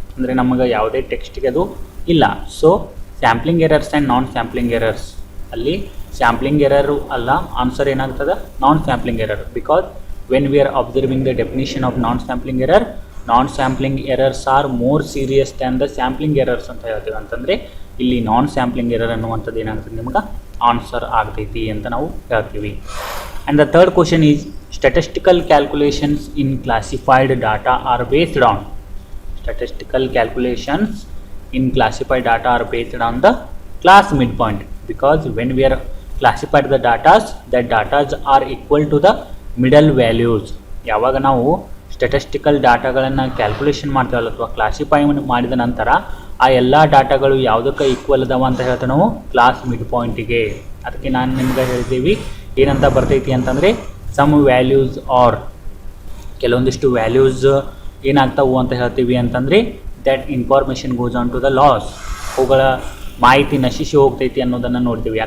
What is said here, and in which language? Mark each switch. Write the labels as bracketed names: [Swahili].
[Kannada] ಅಂದರೆ ನಮಗೆ ಯಾವುದೇ ಟೆಕ್ಸ್ಟಿಗೆ ಅದು ಇಲ್ಲ. So sampling errors and non sampling errors, ಅಲ್ಲಿ ಸ್ಯಾಂಪ್ಲಿಂಗ್ ಎರರು ಅಲ್ಲ, ಆನ್ಸರ್ ಏನಾಗ್ತದೆ, non sampling error. [English] because when we are observing the definition of non sampling error, non sampling errors are more serious than the sampling errors [Kannada] ಅಂತ ಹೇಳ್ತೀವಿ. ಅಂತಂದರೆ ಇಲ್ಲಿ non sampling error ಅನ್ನುವಂಥದ್ದು ಏನಾಗ್ತದೆ, ನಿಮ್ಗೆ ಆನ್ಸರ್ ಆಗ್ತೈತಿ ಅಂತ ನಾವು ಹೇಳ್ತೀವಿ. [English] And the third question is, statistical calculations in classified data are based on, statistical calculations in classified data are based on the class midpoint, because when we are classified the datas, that datas are equal to the middle values. [Kannada] ಯಾವಾಗ ನಾವು statistical ಡಾಟಾಗಳನ್ನು calculation ಮಾಡ್ತೀವಲ್ಲ ಅಥವಾ classify ಮಾಡಿದ ನಂತರ ಆ ಎಲ್ಲ ಡಾಟಾಗಳು ಯಾವುದಕ್ಕೆ equal ಅದಾವ ಅಂತ ಹೇಳ್ತೀವಿ ನಾವು, ಕ್ಲಾಸ್ ಮಿಡ್ ಪಾಯಿಂಟಿಗೆ. ಅದಕ್ಕೆ ನಾನು ನಿಮ್ಗೆ ಹೇಳ್ತೀವಿ ಏನಂತ ಬರ್ತೈತಿ ಅಂತಂದರೆ, [English] some values are, [Kannada] ಕೆಲವೊಂದಿಷ್ಟು ವ್ಯಾಲ್ಯೂಸ್ ಏನಾಗ್ತಾವು ಅಂತ ಹೇಳ್ತೀವಿ ಅಂತಂದರೆ, [English] that information goes on to the loss, [Kannada] ಅವುಗಳ ಮಾಹಿತಿ ನಶಿಸಿ ಹೋಗ್ತೈತಿ ಅನ್ನೋದನ್ನು ನೋಡ್ತೀವಿ.